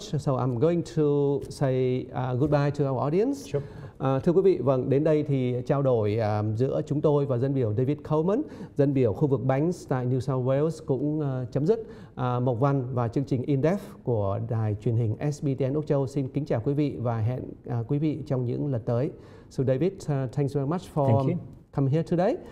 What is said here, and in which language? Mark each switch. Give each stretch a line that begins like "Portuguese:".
English: So I'm going to say goodbye to our audience. Sure.
Vietnamese: Thưa quý vị, vâng, đến đây thì trao đổi giữa chúng tôi và dân biểu David Coleman, dân biểu khu vực Banks tại New South Wales cũng chấm dứt. Mộc Văn và chương trình In Depth của đài truyền hình SBTN Úc Châu xin kính chào quý vị và hẹn quý vị trong những lần tới.
English: So David, thanks very much for coming here today.